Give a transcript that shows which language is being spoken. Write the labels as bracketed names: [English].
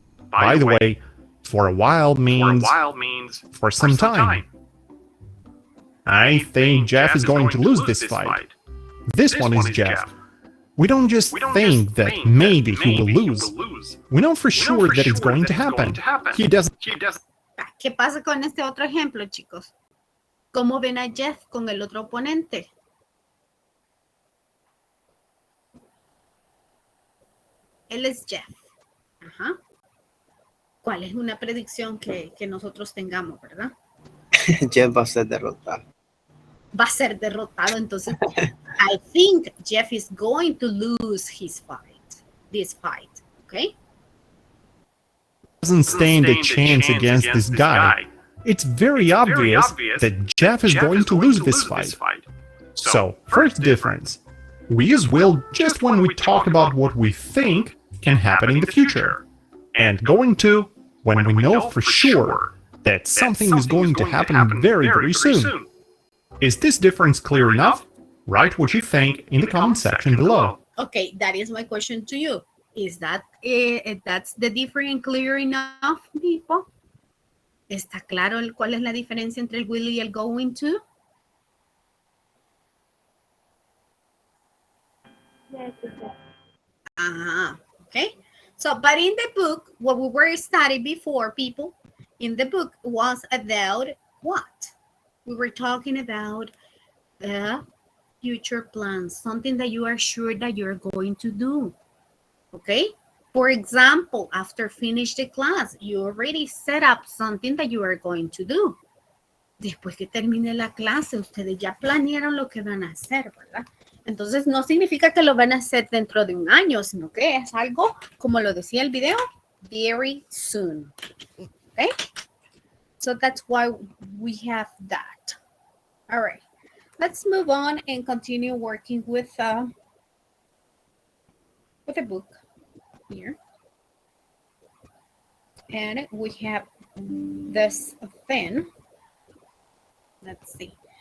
[English] By the way, for a while means for some time. I think Jeff is going to lose this fight. This one is Jeff. We don't just think that maybe he will lose. We know for sure that it's going to happen. He doesn't. [Spanish] ¿Qué pasa con este otro ejemplo, chicos? ¿Cómo ven a Jeff con el otro oponente? Él es Jeff. Ajá. ¿Cuál es una predicción que nosotros tengamos, verdad? Jeff va a ser derrotado. Va a ser derrotado, entonces [English] I think Jeff is going to lose his fight, this fight, okay? Doesn't stand a chance against this guy. It's very obvious that Jeff is going to lose this fight. So, first difference. We use will just when we talk about what we think can happen in the future. And going to when we know for sure that something is going to happen very, very soon. Is this difference clear enough? Write what you think in the comment section below. Okay, that is my question to you. Is that that's the difference clear enough, people? [Spanish] ¿Está claro cuál es la diferencia entre el will y el going to? [English] Yes, yes. Okay. So, but in the book, what we were studying before, people, in the book was about what? We were talking about future plans, something that you are sure that you're going to do. Okay? For example, after finish the class, you already set up something that you are going to do. [Spanish] Después que termine la clase, ustedes ya planearon lo que van a hacer, ¿verdad? Entonces, no significa que lo van a hacer dentro de un año, sino que es algo, como lo decía el video, very soon. [English] Okay? So that's why we have that. All right. Let's move on and continue working with a book here. And we have this thing. Let's see.